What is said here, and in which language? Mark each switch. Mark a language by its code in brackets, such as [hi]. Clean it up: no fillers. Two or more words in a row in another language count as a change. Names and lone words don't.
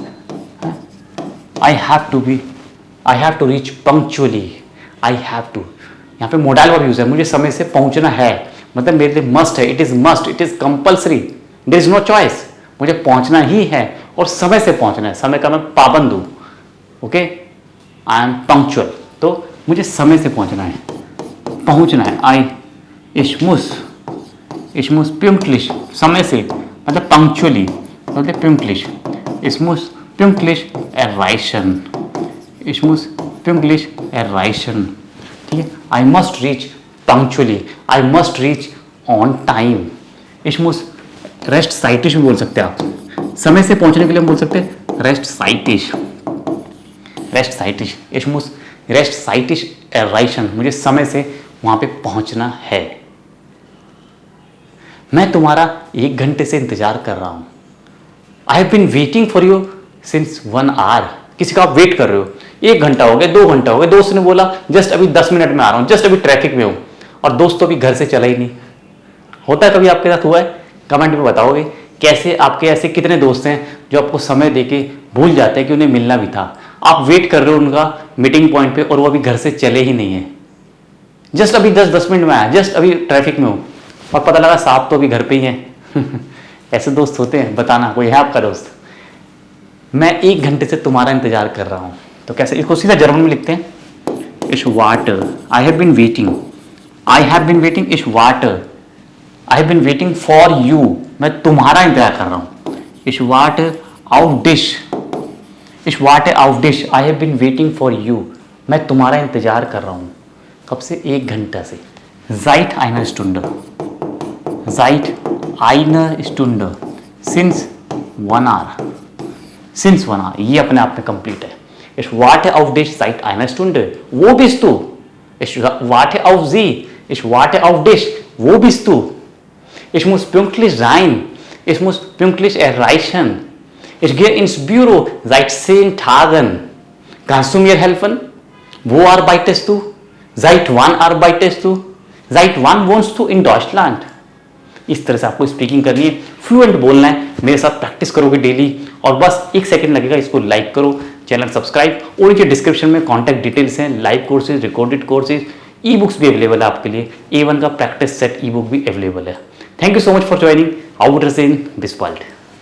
[en] I have to reach punctually, I have to, [hi] यहाँ पे [en] modal verb use [hi] है, मुझे समय से पहुँचना है मतलब मेरे लिए मस्ट है, [en] it is compulsory, there is no choice, [hi] मुझे पहुँचना ही है और समय से पहुँचना है, समय का मैं पाबंद हूँ, [en] okay, I am punctual, [hi] तो मुझे समय से पहुँचना है, [de] ich muss pünktlich, [hi] समय से मतलब पंक्चुअली मतलब pünktlich, [de] ich muss pünktlich erreichen, [hi] ठीक है, [en] I must reach punctually, I must reach on time, [de] ich muss rechtzeitig [hi] भी बोल सकते हैं आप, समय से पहुंचने के लिए हम बोल सकते हैं [de] rechtzeitig, ich muss rechtzeitig erreichen, [hi] मुझे समय से वहां पे पहुंचना है। मैं तुम्हारा 1 घंटे से इंतजार कर रहा हूं, [en] I have been waiting for you since 1 hour, [hi] किसी का आप वेट कर रहे हो, 1 घंटा हो गया, 2 घंटा हो गया, दोस्त ने बोला जस्ट अभी 10 मिनट में आ रहा हूँ, जस्ट अभी ट्रैफिक में हूँ, और दोस्त तो अभी घर से चला ही नहीं। होता है कभी आपके साथ, हुआ है? कमेंट में बताओगे कैसे, आपके ऐसे कितने दोस्त हैं जो आपको समय देके भूल जाते हैं कि उन्हें मिलना भी था, आप वेट कर रहे हो उनका [en] meeting point [hi] पे और वो अभी घर से चले ही नहीं है, जस्ट अभी 10 मिनट में आया, जस्ट अभी ट्रैफिक में हूँ और पता लगा साहब तो अभी घर पे ही हैं। ऐसे दोस्त होते हैं, बताना कोई है आपका दोस्त। मैं 1 घंटे से तुम्हारा इंतजार कर रहा हूँ, तो कैसे, इसको सीधा जर्मन में लिखते हैं, [de] ich warte, [en] I have been waiting, [de] ich warte, [en] I have been waiting for you, [hi] मैं तुम्हारा इंतजार कर रहा हूँ, [de] ich warte auf dich, [en] I have been waiting for you, [hi] मैं तुम्हारा इंतजार कर रहा हूँ, कब से, 1 घंटा से, [de] seit einer Stunde, [en] since 1 hour, [hi] ये अपने आप में कंप्लीट है। [de] Ich warte auf dich seit einer Stunde, wo bist du? Ich warte auf sie, ich warte auf dich, wo bist du? Ich muss pünktlich sein, ich muss pünktlich erreichen, ich gehe ins Büro seit 10 Tagen, kannst du mir helfen? Wo arbeitest du? Seit wann arbeitest du? Seit wann wohnst du in Deutschland? [hi] इस तरह से आपको स्पीकिंग करनी है, फ्लुएंट बोलना है, मेरे साथ प्रैक्टिस करोगे डेली, और बस 1 सेकंड लगेगा, इसको लाइक करो, [en] channel subscribe, [hi] और नीचे डिस्क्रिप्शन में [en] contact details [hi] हैं, [en] live courses, recorded courses, e books [hi] भी अवेलेबल है आपके लिए, A1 का [en] practice set e book [hi] भी अवेलेबल है। [en] thank you so much for joining outers in this world.